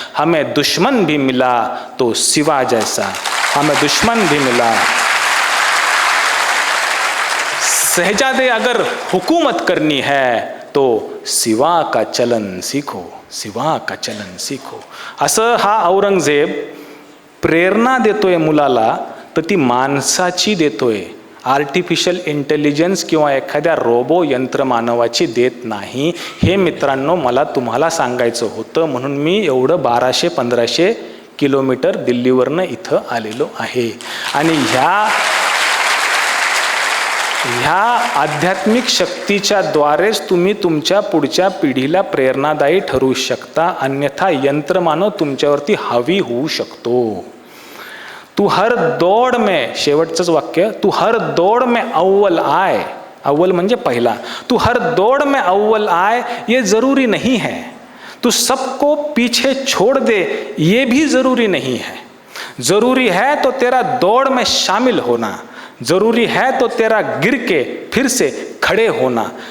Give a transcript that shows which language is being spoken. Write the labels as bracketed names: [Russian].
[Hindi] हमें दुश्मन भी मिला तो सिवा जैसा, हमें दुश्मन भी मिला. शहजादे अगर हुकूमत करनी है तो सिवा का चलन सीखो, सिवा का चलन सीखो. [Marathi] असं हा औरंगजेब प्रेरणा देतोय मुलाला, तर ती माणसाची देतोय. आर्टिफिशियल इंटेलिजन्स किंवा एखाद्या रोबो यंत्रमानवाची देत नाही. हे मित्रांनो मला तुम्हाला सांगायचं होतं, म्हणून मी एवढं 1200-1500 किलोमीटर दिल्लीवरनं इथं आलेलो आहे. आणि ह्या आध्यात्मिक शक्तीच्या द्वारेच तुम्ही तुमच्या पुढच्या पिढीला प्रेरणादायी ठरू शकता, अन्यथा यंत्रमानव तुमच्यावरती हावी होऊ शकतो. [Hindi] तू हर दौड़ में, [Marathi] शेवटचंच वाक्य, [Hindi] तू हर दौड़ में अव्वल आए, [Marathi] अव्वल म्हणजे पहिला, [Hindi] तू हर दौड़ में अव्वल आए ये जरूरी नहीं है. तू सबको पीछे छोड़ दे ये भी जरूरी नहीं है. जरूरी है तो तेरा दौड़ में शामिल होना, जरूरी है तो तेरा गिर के फिर से खड़े होना.